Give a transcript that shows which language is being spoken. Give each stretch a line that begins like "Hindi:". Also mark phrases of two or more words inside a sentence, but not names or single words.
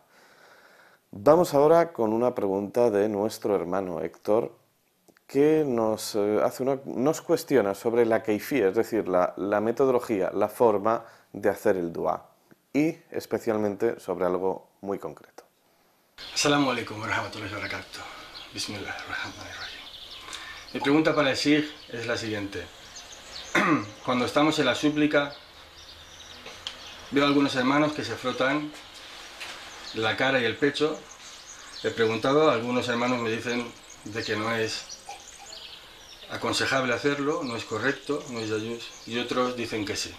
Spanish: Vamos ahora con una pregunta de nuestro hermano Héctor, que nos cuestiona sobre la keifía, es decir, la metodología, la forma de hacer el dua, y especialmente sobre algo muy concreto.
Arabic: السلام عليكم ورحمة الله وبركاته. بسم الله الرحمن الرحيم.
Spanish: Mi pregunta para el Sheikh es la siguiente. Cuando estamos en la súplica, veo a algunos hermanos que se frotan la cara y el pecho. He preguntado, algunos hermanos me dicen de que no es aconsejable hacerlo, no es correcto, no es yayús, y otros dicen que sí.